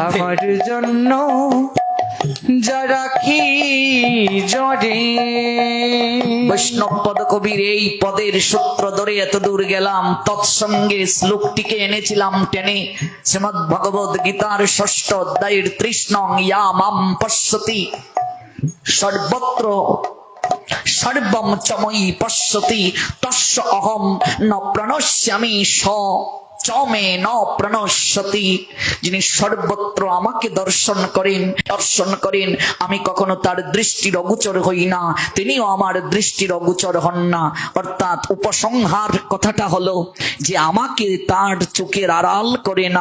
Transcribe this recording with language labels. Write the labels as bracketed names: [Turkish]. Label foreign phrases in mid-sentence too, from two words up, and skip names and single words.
[Bangla] আমার জন্য যা রাখি জরে। বৈষ্ণব পদ কবির এই পদের সূত্র ধরে এত দূর গেলাম। তৎসঙ্গে শ্লোকটিকে এনেছিলাম টেনে। শ্রীমদ্ ভগবদ গীতার 6ষ্ঠ অধ্যায়ের 30 নং [Sanskrit] ইয়া মাম পশ্যতি সর্বত্র সর্বম চময়ী পশ্যতি তস্য অহম ন প্রণশ্যামি স চমে ন প্রণশ্যতি। [Bangla] যিনি সর্বত্র আমাকে দর্শন করেন, আমি কখনো তার দৃষ্টির অগোচর হই না, তিনিও আমার দৃষ্টির অগোচর হন না। অর্থাৎ উপসংহার কথাটা হলো যে আমাকে তার চোখের আড়াল করে না।